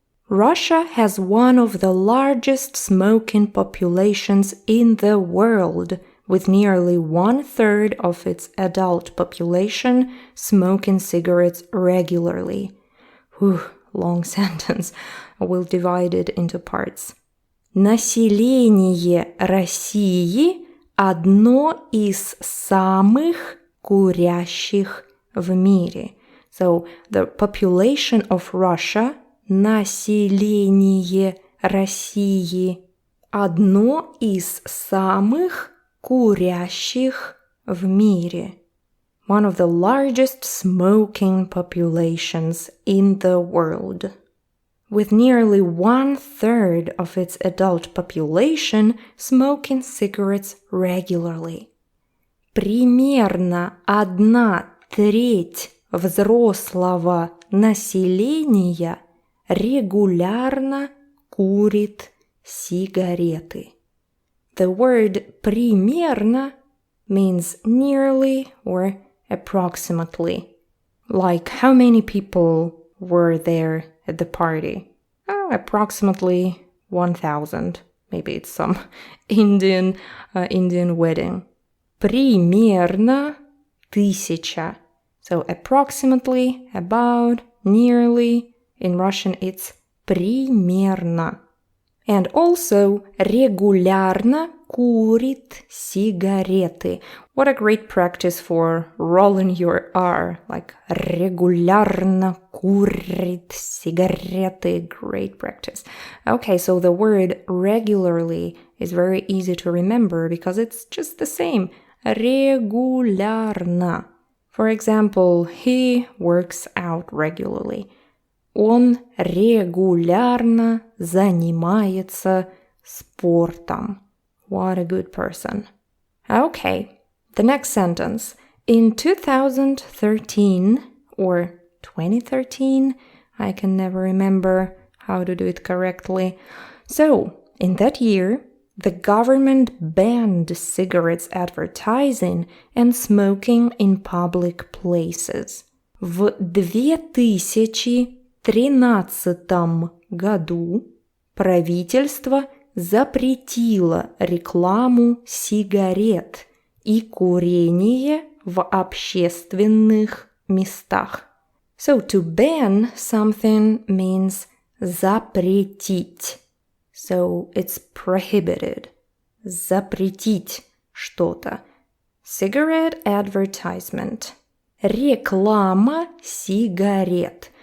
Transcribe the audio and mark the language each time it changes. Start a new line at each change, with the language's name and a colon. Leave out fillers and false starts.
English: Russia has one of the largest smoking populations in the world, with nearly 1/3 of its adult population smoking cigarettes regularly. Whew, long sentence. We'll divide it into parts.
Russian: Население России одно из самых курящих в мире.
English: So the population of Russia,
Russian: население России, одно из самых курящих в мире.
English: One of the largest smoking populations in the world. With nearly 1/3 of its adult population smoking cigarettes regularly.
Russian: Примерно 1/3 взрослого населения регулярно курит сигареты.
English: The word примерно means nearly or approximately. Like how many people were there at the party? Approximately 1,000. Maybe it's some Indian wedding.
Russian: Примерно 1000.
English: So approximately, about, nearly. In Russian it's примерно. And also
Russian: регулярно курит сигареты.
English: What a great practice for rolling your R.
Russian: Like регулярно курит сигареты.
English: Great practice. Okay, so the word regularly is very easy to remember because it's just the same.
Russian: Регулярно.
English: For example, he works out regularly.
Russian: Он регулярно занимается спортом.
English: What a good person. Okay, the next sentence. In 2013 or 2013, I can never remember how to do it correctly. So, in that year, the government banned cigarettes advertising and smoking in public places.
Russian: В 2013 году правительство запретило рекламу сигарет и курение в общественных местах.
English: So to ban something means запретить. So it's prohibited.
Russian: Запретить что-то.
English: Cigarette advertisement.
Russian: Реклама сигарет.